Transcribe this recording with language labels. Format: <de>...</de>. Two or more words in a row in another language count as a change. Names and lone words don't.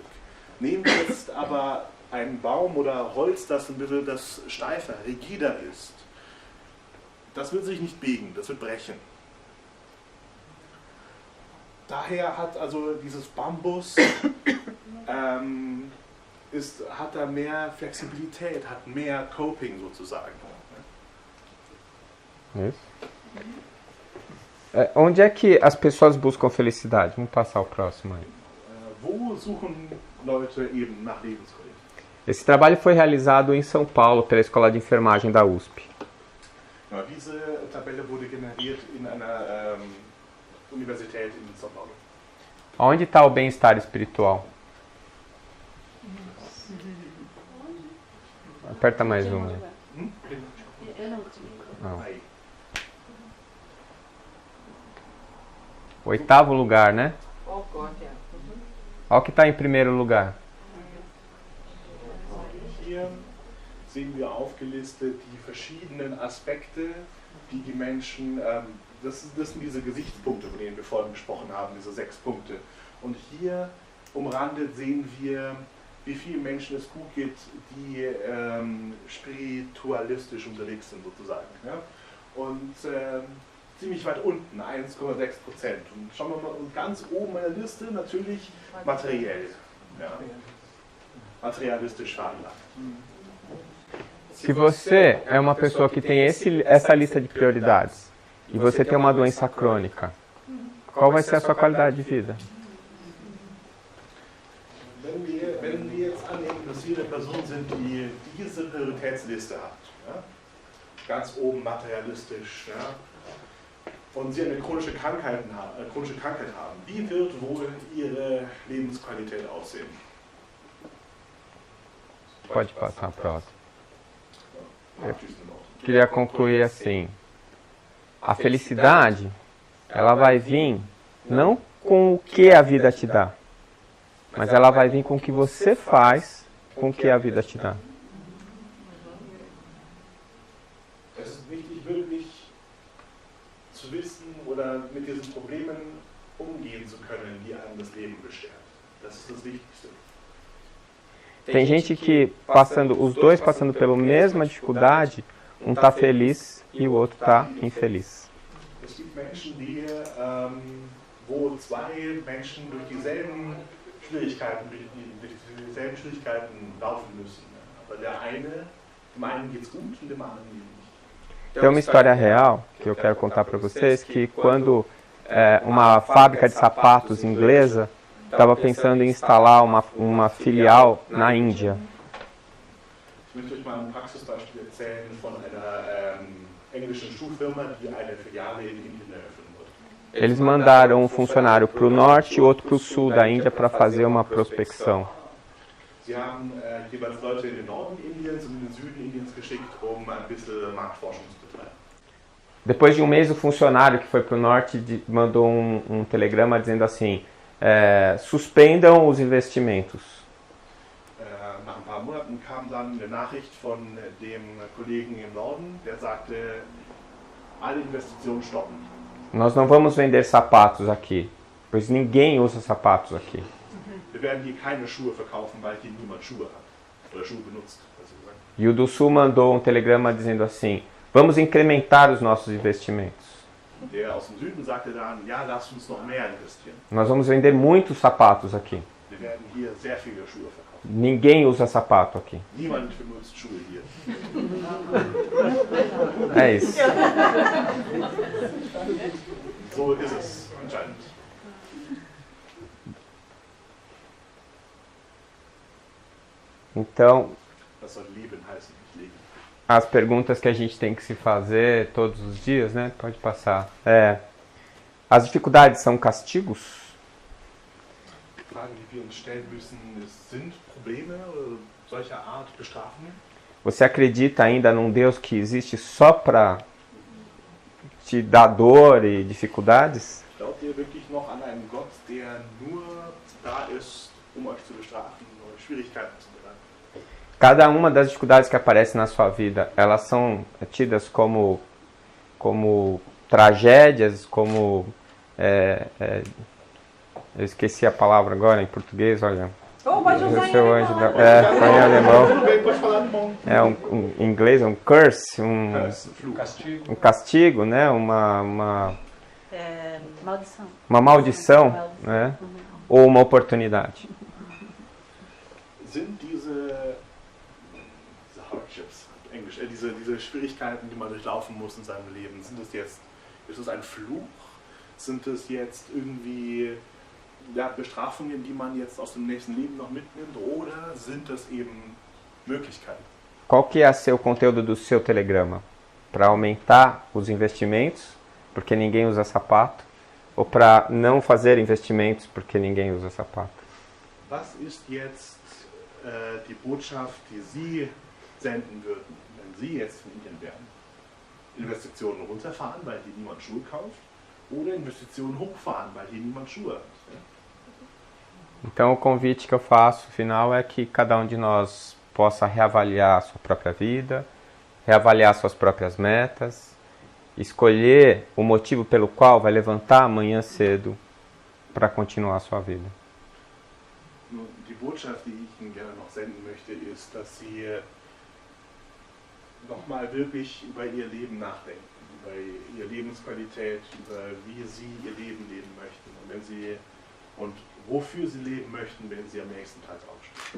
<de>Nehmen wir jetzt aber einen Baum oder Holz, das ein bisschen steifer, rigider ist. Das wird sich nicht biegen, das wird brechen. Daher hat also dieses Bambus hat da mehr Flexibilität, hat mehr Coping sozusagen.</de> <pt>Isso. Onde é que as pessoas buscam felicidade? Vamos passar o próximo aí.</pt> <de>Wo suchen Leute eben nach Lebensqualität?</de> <pt>Esse trabalho foi realizado em São Paulo pela Escola de Enfermagem da USP.</pt> <de>Diese Tabelle wurde generiert in einer Universität in São Paulo.</de> <pt>Onde está o bem-estar espiritual? Aperta mais um. Não. Oitavo lugar, né? Olha o que está em primeiro lugar.</pt> <de>Hier sehen wir aufgelistet die verschiedenen Aspekte, die die Menschen, das sind diese Gesichtspunkte, von denen wir vorhin gesprochen haben, diese 6 Punkte. Und hier umrandet sehen wir, wie vielen Menschen es gut geht, die spiritualistisch unterwegs sind sozusagen. Ja? Und ziemlich weit unten, 1,6%. Und schauen wir mal, und ganz oben in der Liste natürlich materiell. Ja? Materialistisch veranlagt.</de> <pt>Se você é uma pessoa que tem essa lista de prioridades e você tem uma doença crônica, qual vai ser a sua qualidade de vida?</pt> <de>Wenn wir jetzt annehmen, dass wir eine Person sind, die diese Prioritätsliste hat, ja? Ganz oben materialistisch, ja? Und sie eine chronische Krankheit haben, wie wird wohl ihre Lebensqualität aussehen?</de> <pt>Pode passar a próxima. Eu queria concluir assim. A felicidade, ela vai vir não com o que a vida te dá, mas ela vai vir com o que você faz com o que a vida te dá.</pt> <de>Es ist wichtig, wirklich zu wissen oder mit diesen Problemen umgehen zu können. können, die einem das Leben beschert. Das ist das Wichtigste.</de> <pt>Tem gente que, os dois passando pela mesma dificuldade, um está feliz e o outro está infeliz.</pt> <de>Es gibt Menschen, wo zwei Menschen durch dieselben Schwierigkeiten laufen müssen. Aber dem einen geht es gut und dem anderen nicht.</de> <pt>Tem uma história real que eu quero contar para vocês, que quando uma fábrica de sapatos inglesa estava pensando em instalar uma filial na Índia.</pt> <de>Ich möchte euch mal ein Praxisbeispiel erzählen von einer englischen Schuhfirma, die eine Filiale in Indien eröffnen wollte.</de> <pt>Eles mandaram um funcionário para o norte e outro para o sul da Índia para fazer uma prospecção.</pt> <de>Sie haben jeweils Leute in den Norden Indiens und in den Süden Indiens geschickt, ein bisschen Marktforschung zu betreiben.</de> <pt>Depois de um mês, o funcionário que foi para o norte mandou um telegrama dizendo assim: suspendam os investimentos.</pt> <de>Nach ein paar Monaten kam dann eine Nachricht von dem Kollegen im Norden, der sagte, alle Investitionen stoppen.</de> <pt>Nós não vamos vender sapatos aqui, pois ninguém usa sapatos aqui.</pt> <de>Wir werden hier keine Schuhe verkaufen, weil hier niemand Schuhe hat. Oder Schuhe benutzt, besser gesagt.</de> <pt>E o do sul mandou um telegrama dizendo assim: vamos incrementar os nossos investimentos.</pt> <de>Der aus dem Süden sagte dann, ja, lasst uns noch mehr investieren.</de> <pt>Nós vamos vender muitos sapatos aqui.</pt> <de>Wir werden hier sehr viele Schuhe verkaufen.</de> <pt>Ninguém usa sapato aqui.</pt> <de>Niemand benutzt Schuhe hier.</de> <pt>É isso.</pt> <de>So ist es anscheinend.</de> <pt>Então,</pt> <de>Das soll Leben heißen, nicht Leben.</de> <pt>as perguntas que a gente tem que se fazer todos os dias, né? Pode passar. As dificuldades são castigos?</pt> <de>Die Fragen, die wir uns stellen müssen, sind Probleme solcher Art Bestrafungen?</de> <pt>Você acredita ainda num Deus que existe só para te dar dor e dificuldades?</pt> <de>Glaubt ihr wirklich noch an einen Gott, der nur da ist, euch zu bestrafen und Schwierigkeiten zu bereiten?</de> <pt>Cada uma das dificuldades que aparecem na sua vida, elas são tidas como tragédias, como... eu esqueci a palavra agora em português, olha. Pode usar em Seu alemão. anjo foi em alemão. Tudo bem, pode falar alemão. Em inglês é um curse, Castigo. um castigo, né? Uma Maldição. maldição, né? Ou uma oportunidade.</pt> <de>Sind diese Hardships, Englisch, diese Schwierigkeiten, die man durchlaufen muss in seinem Leben, ist es ein Fluch? Sind es jetzt irgendwie Bestrafungen, die man jetzt aus dem nächsten Leben noch mitnimmt, oder sind das eben Möglichkeiten?</de> <pt>Qual que é o conteúdo do seu telegrama? Para aumentar os investimentos, porque ninguém usa sapato, ou para não fazer investimentos, porque ninguém usa sapato?</pt> <de>Was ist jetzt die Botschaft, die Sie senden würden, wenn Sie jetzt in Indien wären? Investitionen runterfahren, weil hier niemand Schuhe kauft, oder Investitionen hochfahren, weil hier niemand Schuhe hat?</de> <pt>Então o convite que eu faço final é que cada um de nós possa reavaliar a sua própria vida, reavaliar suas próprias metas, escolher o motivo pelo qual vai levantar amanhã cedo para continuar a sua vida.</pt> <de>Die Botschaft, die ich Ihnen gerne noch senden möchte, ist, dass Sie nochmal wirklich über Ihr Leben nachdenken, über Ihre Lebensqualität, über wie Sie Ihr Leben leben möchten und wofür Sie leben möchten, wenn Sie am nächsten Tag aufstehen.</de>